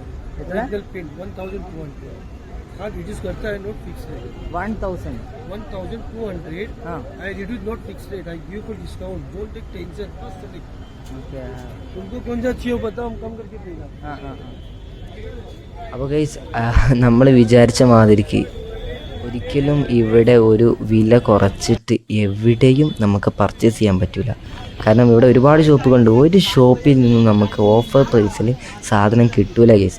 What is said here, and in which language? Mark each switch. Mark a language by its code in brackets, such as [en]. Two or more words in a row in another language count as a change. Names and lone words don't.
[en] original print 1200। [hi] हाँ, रिड्यूस करता है, [en] not fix rate. [hi] 1200। [en] हाँ, I reduce not fix rate, I give for discount, don't take tension. [hi] ओके, तुमको कौन सा चाहिए बताओ, हम कम करके देगा। हाँ हाँ हाँ. [ml] അപ്പോൾ ഗൈസ്, നമ്മൾ വിചാരിച്ച മാതിരിക്ക് ഒരിക്കലും ഇവിടെ ഒരു വില കുറച്ചിട്ട് എവിടെയും നമുക്ക് പർച്ചേസ് ചെയ്യാൻ പറ്റില്ല. കാരണം ഇവിടെ ഒരുപാട് ഷോപ്പുകളുണ്ട്. ഒരു ഷോപ്പിൽ നിന്നും നമുക്ക് ഓഫർ പ്രൈസിൽ സാധനം കിട്ടൂല ഗൈസ്.